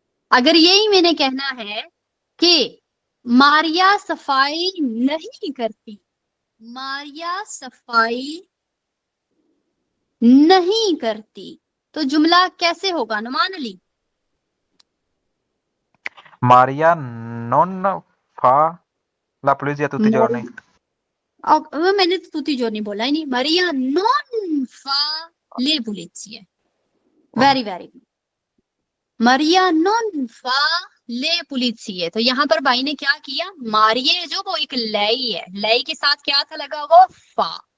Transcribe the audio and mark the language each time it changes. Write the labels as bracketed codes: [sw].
[hi] अगर यही मैंने कहना है कि मारिया सफाई नहीं करती, मारिया सफाई नहीं करती, तो जुमला कैसे होगा Numan Ali? [it] Maria non fa la pulizia tutti i giorni. [hi] मैंने तो तुती जो नहीं बोला ही नहीं। Maria non [it] fa le pulizie. [en] Very very good. [it] मारिया नॉन फा ले पुलिसिए। [hi] तो यहाँ पर भाई ने क्या किया, मारिये जो वो एक लय है, लय के साथ क्या था लगा हुआ, फा।